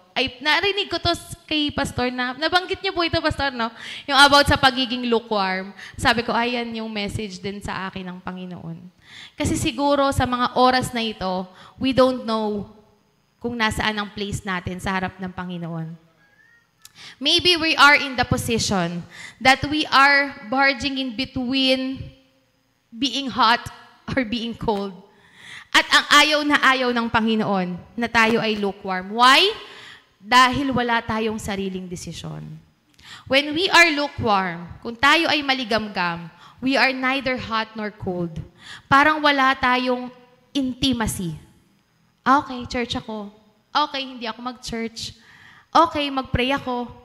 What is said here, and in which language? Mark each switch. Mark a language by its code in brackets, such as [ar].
[tl] Ay, narinig ko to kay Pastor na, nabanggit niyo po ito, Pastor, no? Yung about sa pagiging lukewarm. Sabi ko, ayan yung message din sa akin ng Panginoon. Kasi siguro sa mga oras na ito, [en] we don't know [tl] kung nasaan ang place natin sa harap ng Panginoon. [en] Maybe we are in the position that we are barging in between being hot or being cold. [tl] At ang ayaw ng Panginoon na tayo ay lukewarm. Why? Dahil wala tayong sariling desisyon. [en] When we are lukewarm, [tl] kung tayo ay maligamgam, [en] we are neither hot nor cold. [tl] Parang wala tayong intimacy. Okay, church ako. Okay, hindi ako mag-church. Okay, mag-pray ako.